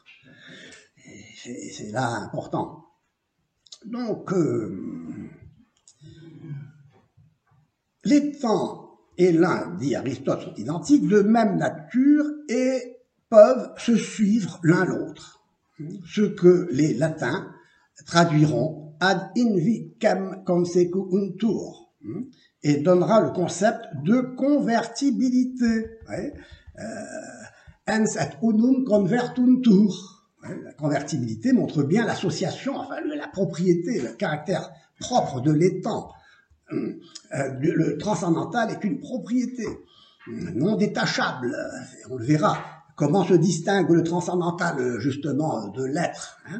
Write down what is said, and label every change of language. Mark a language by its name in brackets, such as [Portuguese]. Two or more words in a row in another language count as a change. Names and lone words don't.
[French] C'est là important. Donc, l'étang et l'un, dit Aristote, sont identiques, de même nature et peuvent se suivre l'un l'autre. Ce que les latins traduiront [Latin] ad invicem consequuntur [French] et donnera le concept de convertibilité. Ouais. [Latin] Ens et unum convertuntur. [French] La convertibilité montre bien l'association, enfin la propriété, le caractère propre de l'étang. Le transcendantal est une propriété non détachable. On le verra. Comment se distingue le transcendantal justement de l'être, hein?